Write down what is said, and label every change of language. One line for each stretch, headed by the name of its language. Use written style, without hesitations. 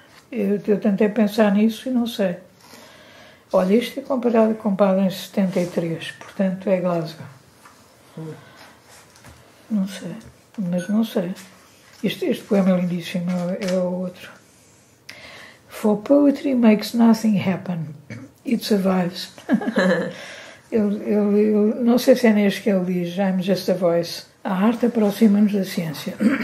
Portuguese: Eu tentei pensar nisso e não sei. Olha, isto é comprado em 73, portanto é Glasgow. Não sei, mas não sei. Este poema é lindíssimo, é o outro.
English: For poetry makes nothing happen, it survives.
Portuguese: eu não sei se é neste que ele diz,
English: I'm just a voice.
Portuguese: A arte aproxima-nos da ciência.